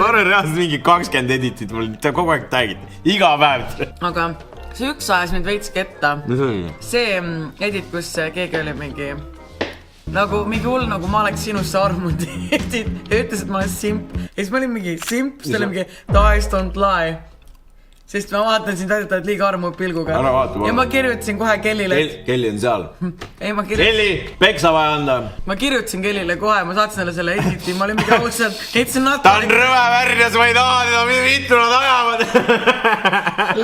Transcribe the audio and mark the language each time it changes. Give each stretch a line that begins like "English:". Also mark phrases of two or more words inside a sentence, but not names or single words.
Estonian: Ma arvan reaalselt mingi 20 editit mul kogu aeg tagid. Iga päev. Aga see üks ajas mind veits ketta. Mis oli? See edit, kus keegi oli mingi... Nagu mingi hull, nagu ma oleks sinusse armunud edit ja ütles, et ma olen simp. Ja siis ma olin mingi simp, siis oli mingi
English: Dice don't lie.
Estonian: Sest ma vaatan sind täidetud liiga armu pilguga. Ära vaata, ja ma kirjutasin kohe Kellile. Kelli on seal. Ei, Kelli, peksa vaja anda. Ma kirjutasin Kellile kohe, ma saatsin selle editi. Ma olin mingi ausalt. Ta on rõve värjas, ma ei taha teda, mitu nad ajavad.